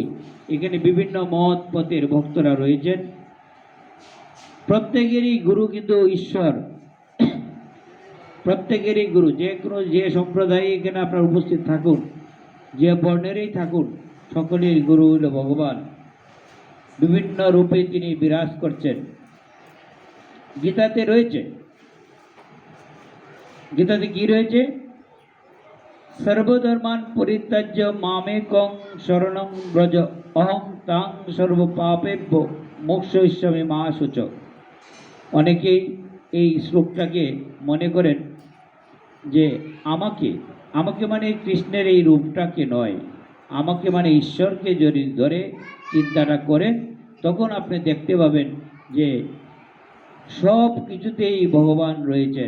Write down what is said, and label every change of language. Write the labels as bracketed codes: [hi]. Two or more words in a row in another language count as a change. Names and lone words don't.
[bn] এখানে বিভিন্ন মত পথের ভক্তরা রয়েছেন, প্রত্যেকেরই গুরু কিন্তু ঈশ্বর, প্রত্যেকেরই গুরু, যে কোনো যে সম্প্রদায়ে এখানে আপনার উপস্থিত থাকুন, যে বর্ণেরই থাকুন, সকলেই গুরু হইল ভগবান। বিভিন্ন রূপে তিনি বিরাজ করছেন। গীতাতে রয়েছে, গীতাতে কি রয়েছে? [sa] সর্বধর্মান পরিত্যাজ্য মামেকং শরণং ব্রজ অহং তাং সর্ব পাপেভ্য মোক্ষয়িষ্যামি মা শুচ। [bn] অনেকেই এই শ্লোকটাকে মনে করেন যে আমাকে আমাকে মানে কৃষ্ণের এই রূপটাকে নয়, আমাকে মানে ঈশ্বরকে যদি ধরে চিন্তাটা করেন, তখন আপনি দেখতে পাবেন যে সব কিছুতেই ভগবান রয়েছেন।